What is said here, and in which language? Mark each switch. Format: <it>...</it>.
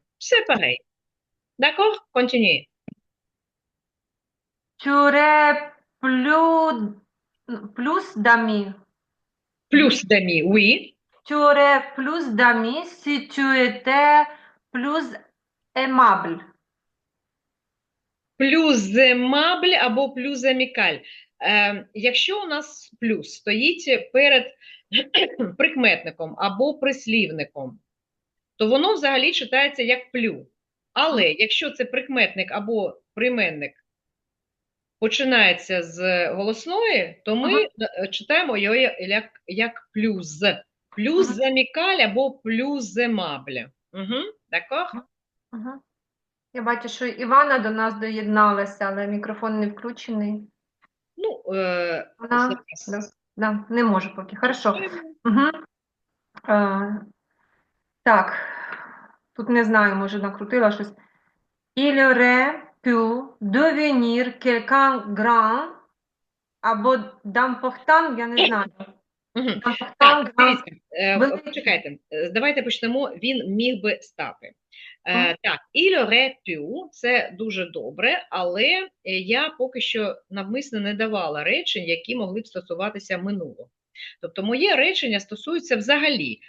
<fr>C'est pareil. D'accord? Continuez. Tu aurais plus d'amis. Plus d'amis, oui. Tu aurais plus d'amis si tu étais plus aimable.</fr> <uk>Плюс aimable або плюс амікаль. Якщо у нас плюс стоїть перед прикметником або прислівником, то воно взагалі читається як плю. Але якщо це прикметник або прийменник починається з голосної, то ми Мгм, читаємо його як плюс. Плюс мгм, замікаль або плюс земабль.</uk> <fr>Угу, d'accord? мгм.</fr> <uk>Я бачу, що Івана до нас доєдналася, але мікрофон не включений. Ну, Вона да, зараз. да, не може поки. Хорошо. Угу. Так, тут не знаю, може накрутила щось.</uk> <fr>Il aurait pu devenir quelqu'un grand</fr> <uk>або</uk> <fr>d'important,</fr> <uk>я не знаю. Мгм. Так,</uk> <fr>D'important, grand,</fr> <uk>дивіться, великий. почекайте, давайте почнемо. Він міг би стати. Мгм. Так,</uk> <fr>il aurait pu</fr> <uk>– це дуже добре, але я поки що навмисно не давала речень, які могли б стосуватися минулого. Тобто моє речення стосується взагалі.</uk>